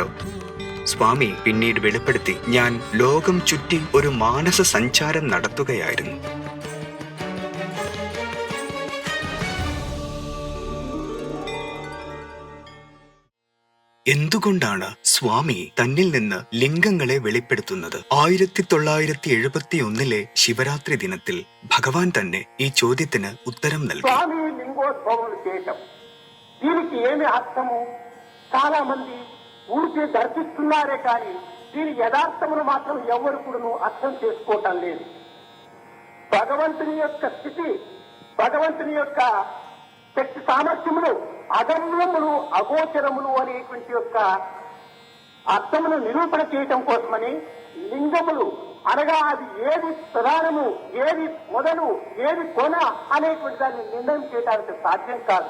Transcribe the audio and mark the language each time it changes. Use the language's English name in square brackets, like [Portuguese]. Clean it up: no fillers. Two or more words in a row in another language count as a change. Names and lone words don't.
[Malayalam] സ്വാമി പിന്നീട് വെളിപ്പെടുത്തി: ഞാൻ ലോകം ചുറ്റി ഒരു മാനസ സഞ്ചാരം നടത്തുകയായിരുന്നു. എന്തുകൊണ്ടാണ് സ്വാമി തന്നിൽ നിന്ന് ലിംഗങ്ങളെ വെളിപ്പെടുത്തുന്നത്? 1971 ശിവരാത്രി ദിനത്തിൽ ഭഗവാൻ തന്നെ ഈ ചോദ്യത്തിന് ഉത്തരം നൽകി. [Telugu] స్వామి లింగోద్భవం చేయటం దీనికి ఏమి అర్థము? చాలా మంది ఊరికే దర్శిస్తున్నారే కానీ దీని యథార్థమును మాత్రం ఎవరు కూడా అర్థం చేసుకోవటం లేదు. భగవంతుని యొక్క స్థితి, భగవంతుని యొక్క శక్తి సామర్థ్యములు అగమ్యములు అగోచరములు అనేటువంటి యొక్క అర్థమును నిరూపణ చేయటం కోసమని లింగములు అనగా అది ఏది ప్రధానము, ఏది మొదలు, ఏది కొన అనేటువంటి దాన్ని నిర్ణయం చేయడానికి సాధ్యం కాదు.